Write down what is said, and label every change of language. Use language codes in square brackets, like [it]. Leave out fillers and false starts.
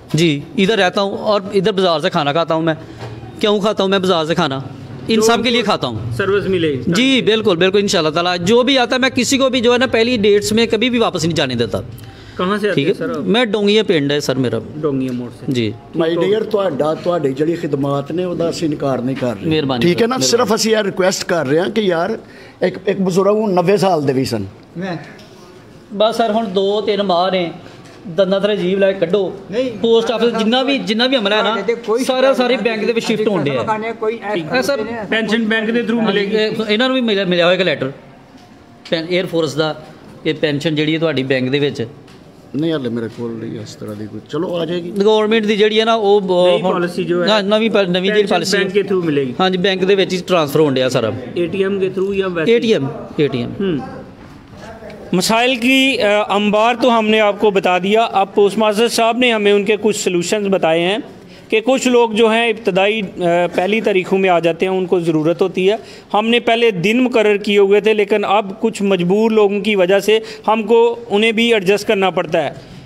[hi] जी, इधर रहता हूँ और इधर बाज़ार से खाना खाता हूँ। मैं क्यों खाता हूँ मैं बाज़ार से खाना? इन सब के लिए खाता हूँ, सर्विस मिलेगी जी बिल्कुल बिल्कुल इंशाल्लाह ताला। जो भी आता है मैं किसी को भी जो है ना पहली डेट्स में कभी भी वापस नहीं जाने देता। कहाँ से आते हैं सर? मैं डोंगिया पिंड है सर मेरा, डोंगिया मोड़ से जी। [en] my dear [pa] ਤੁਹਾਡੀ ਜਿਹੜੀ ਖਿਦਮਤ ਨੇ ਉਹਦਾ ਅਸੀਂ ਇਨਕਾਰ ਨਹੀਂ ਕਰ ਰਹੇ, ਮਿਹਰਬਾਨੀ, ਠੀਕ ਹੈ ਨਾ। ਸਿਰਫ ਅਸੀਂ ਇਹ ਰਿਕੁਐਸਟ ਕਰ ਰਹੇ ਹਾਂ ਕਿ ਯਾਰ ਇੱਕ ਬਜ਼ੁਰਗ ਨੂੰ 90 ਸਾਲ ਦੇ ਵੀ ਸਨ, ਬਸ ਸਰ ਹੁਣ 2-3 ਮਾਹ ਨੇ ਦੰਦਾਂ ਤੇ ਜੀਵ ਲੈ ਕੱਢੋ। ਪੋਸਟ ਆਫਿਸ ਜਿੰਨਾ ਵੀ ਅਮਲਾ ਹੈ ਨਾ ਸਾਰੇ ਬੈਂਕ ਦੇ ਵਿੱਚ ਸ਼ਿਫਟ ਹੋਣ ਡਿਆ ਹੈ ਸਰ। ਪੈਨਸ਼ਨ ਬੈਂਕ ਦੇ ਥਰੂ ਮਿਲੇਗੀ ਇਹਨਾਂ ਨੂੰ ਵੀ ਮਿਲਿਆ ਹੋਏਗਾ ਲੈਟਰ 에ਅਰ ਫੋਰਸ ਦਾ ਕਿ ਪੈਨਸ਼ਨ ਜਿਹੜੀ ਹੈ ਤੁਹਾਡੀ ਬੈਂਕ ਦੇ ਵਿੱਚ ਨਹੀਂ ਹਾਲੇ ਮੇਰੇ ਕੋਲ ਨਹੀਂ ਇਸ ਤਰ੍ਹਾਂ ਦੀ ਕੋਈ। ਚਲੋ ਆ ਜਾਏਗੀ ਗਵਰਨਮੈਂਟ ਦੀ ਜਿਹੜੀ ਹੈ ਨਾ ਉਹ ਪਾਲਿਸੀ ਜੋ ਹੈ ਨਵੀਂ ਜਿਹੜੀ ਪਾਲਿਸੀ ਬੈਂਕ ਦੇ ਥਰੂ ਮਿਲੇਗੀ। ਹਾਂਜੀ ਬੈਂਕ ਦੇ ਵਿੱਚ ਹੀ [hi] ट्रांसफ़र होने सारा, ATM के थ्रू या वैसे ATM। मसाइल की अंबार तो हमने आपको बता दिया। अब पोस्ट मास्टर साहब ने हमें उनके कुछ सलूशंस बताए हैं कि कुछ लोग जो हैं इब्तदाई 1 तारीखों में आ जाते हैं, उनको ज़रूरत होती है। हमने पहले दिन मुकर्रर किए हुए थे, लेकिन अब कुछ मजबूर लोगों की वजह से हमको उन्हें भी एडजस्ट करना पड़ता है।